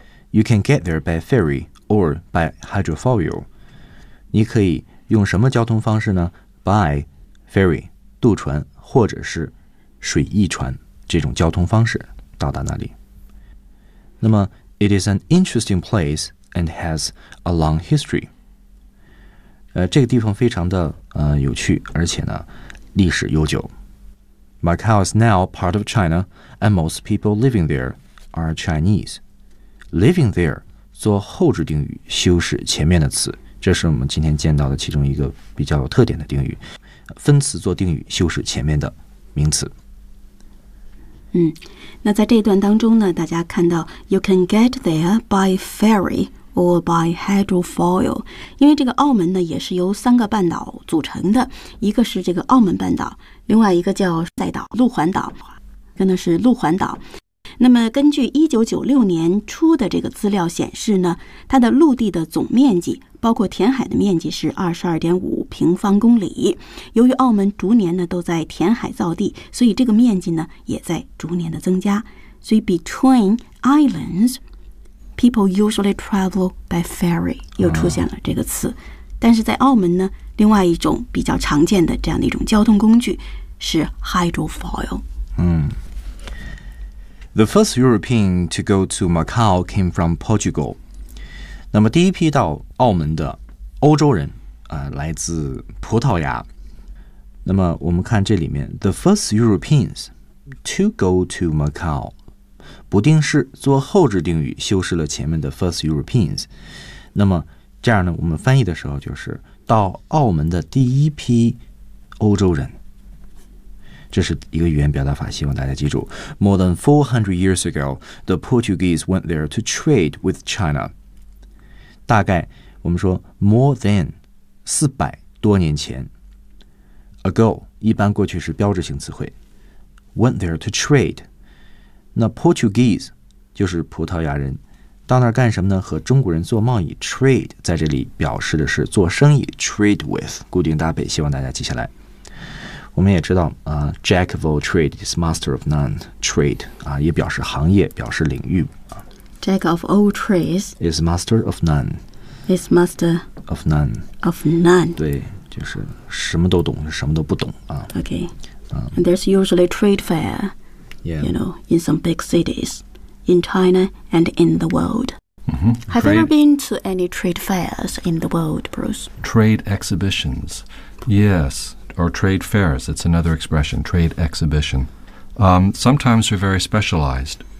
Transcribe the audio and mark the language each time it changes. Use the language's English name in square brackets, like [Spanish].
[English] You can get there by ferry or by hydrofoil. [Chinese] 你可以用什么交通方式呢 ？ [English] By ferry [Chinese] 渡船或者是水翼船这种交通方式到达那里。那么 [English] ，it is an interesting place and has a long history. [Chinese] 这个地方非常的有趣，而且呢，历史悠久。 [English] Macau is now part of China, and most people living there are Chinese. Living there [Chinese] 做后置定语，修饰前面的词，这是我们今天见到的其中一个比较有特点的定语，分词做定语，修饰前面的名词。那在这一段当中呢，大家看到 [English] you can get there by ferry or by hydrofoil， [Chinese] 因为这个澳门呢也是由三个半岛组成的，一个是这个澳门半岛，另外一个叫赛岛路环岛，跟的是路环岛。那么根据1996年初的这个资料显示呢，它的陆地的总面积包括填海的面积是 22.5 平方公里。由于澳门逐年呢都在填海造地，所以这个面积呢也在逐年的增加。所以 [English] between islands, people usually travel by ferry [Chinese] 又出现了这个词。但是在澳门呢，另外一种比较常见的这样的一种交通工具是 hydrofoil。 [English] The first European to go to Macau came from Portugal. [Chinese] 那么第一批到澳门的欧洲人来自葡萄牙。那么我们看这里面 [English] The first Europeans to go to Macau [Chinese] 不定式做后置定语，修饰了前面的 [English] first Europeans。 [Chinese] 那么这样呢，我们翻译的时候就是到澳门的第一批欧洲人，这是一个语言表达法，希望大家记住。 [English] More than 400 years ago, the Portuguese went there to trade with China. [Chinese] 大概我们说 [English] more than [Chinese] 400多年前 [English] ago [Chinese] 一般过去是标志性词汇 [English] went there to trade. [Chinese] 那 Portuguese 就是葡萄牙人，到那儿干什么呢？和中国人做贸易 trade， 在这里表示的是做生意 [English] trade with， [Chinese] 固定搭配，希望大家记下来。我们也知道 [English] Jack of all trade is master of none. [Chinese] Trade 啊，也表示行业，表示领域。 [English] Jack of all trades is master of none. Is master of none. Of none. [Chinese] 对，就是什么都懂，什么都不懂啊。 [English] Okay. And there's usually trade fair. Yeah. You know, in some big cities, in China and in the world. Mm-hmm. Have you ever been to any trade fairs in the world, Bruce? Trade exhibitions. Yes. Or trade fairs, it's another expression, trade exhibition. Sometimes they're very specialized.